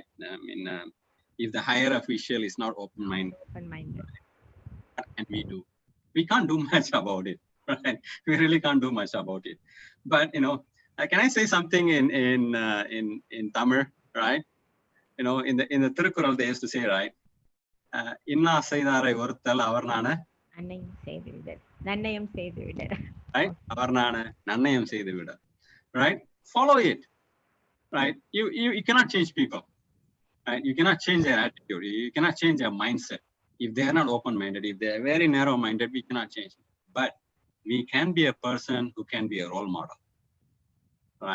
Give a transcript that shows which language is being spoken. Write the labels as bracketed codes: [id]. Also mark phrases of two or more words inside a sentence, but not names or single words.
[en] I mean, if the higher official is not open-minded, what can we do? We can't do much about it, right? We really can't do much about it. But can I say something in Tamil, right? In the Tirukkural they used to say, right? [ta] இன்னா செய்தாரே ஒறுத்தல் அவர்நாண. Nannayam செய்து விடர். நன்னயம் செய்து விடர். Right? அவர்நாண நன்னயம் செய்து விடர். [en] Right? Follow it. Right? You cannot change people. Right? You cannot change their attitude. You cannot change their mindset. If they are not open-minded, if they are very narrow-minded, we cannot change. But we can be a person who can be a role model. Right?